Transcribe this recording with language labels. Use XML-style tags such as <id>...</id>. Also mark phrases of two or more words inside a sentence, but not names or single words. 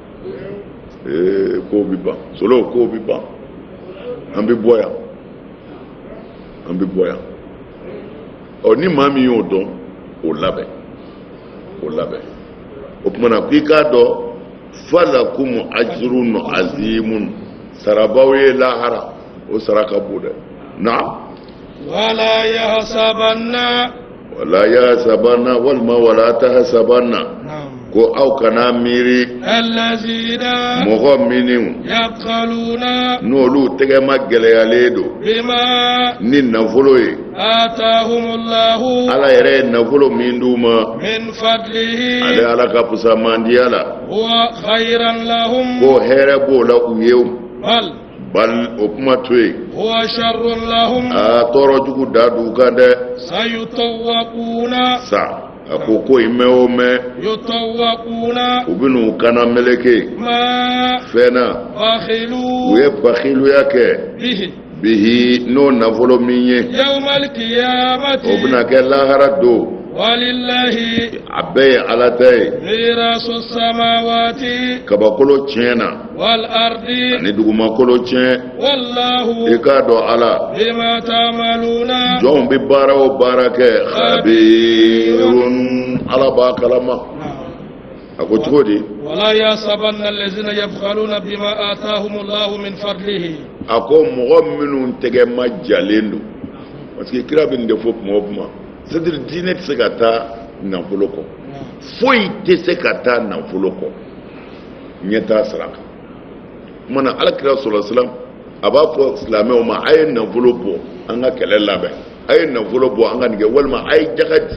<bm>ko bɛ ban solo ko bɛ ban an bɛ bɔ yan ɔ ni maa min y'o dɔn o labɛn o tumana k'i k'a dɔn</bm> <ar>فلكم أجر عظيم</ar> <bm>sarabaw ye lahara o saraka bon dɛ na</bm> <ar>ولا يحسبن ولا يحسبن والما ولا تحسبن</ar> <bm>ko aw kana miri</bm> <ar>الذين</ar> <bm>mɔgɔ minnu</bm> <ar>يبخلون</ar> <bm>n'olu tɛgɛma gɛlɛyalen don</bm> <ar>بما</ar> <bm>ni nafolo ye</bm> <ar>آتاهم الله</ar> <bm>ala yɛrɛ ye nafolo min d'u ma</bm> <ar>من فضله</ar> <bm>ale ala ka pusamandiya la</bm> <ar>هو خيرا لهم</ar> <bm>ko hɛrɛ b'o la u ye</bm> <ar>بل</ar> <bm>bal o kuma to yen</bm> <ar>هو شر لهم</ar> <bm>a tɔɔrɔ jugu da d'u kan dɛ</bm> <ar>سيطوقون</ar> <bm>sa a ko ko in mɛn o mɛn</bm> <ar>يطوقون</ar> <bm>u bɛn'u kana meleke</bm> <ar>ما</ar> <bm>fɛn na u</bm> <ar>بخلوا</ar> <bm>ye bakiluya kɛ</bm> <ar>به</ar> <bm>bihi n'o nafolo min ye</bm> <ar>يوم القيامة</ar> <bm>o bɛna kɛ lahara don</bm> <ar>ولله</ar> <bm>a bɛɛ ye ala ta ye</bm> <ar>ميراث السماوات</ar> <bm>kabakolo tiɲɛna</bm> <ar>والأرض</ar> <bm>ani dugumakolo tiɲɛ</bm> <ar>والله</ar> <bm>i k'a dɔn ala</bm> <ar>بما تعملون</ar> <bm>jɔnw bɛ baara o baara kɛ khabirun ala b'a kalama a ko cogo di</bm> <ar>ولا يحسبن الذين يبخلون بما آتاهم الله من فضله</ar> <bm>a ko mɔgɔ minnu tɛgɛ ma jalen don</bm> <fr>parce que</fr> <bm>kira bɛ nin de fɔ kuma o kuma</bm> <fr>c'est à dire</fr> <bm>diinɛ tɛ se ka taa nafolo kɔ foyi tɛ se ka taa nafolo kɔ ɲɛ t'a sira kan o kumana alakira sɔrɔ silam a b'a fɔ silamɛw ma a ye nafolo bɔ an ka kɛlɛ labɛn a ye nafolo bɔ an ka nin kɛ walima a ye jaga di</bm>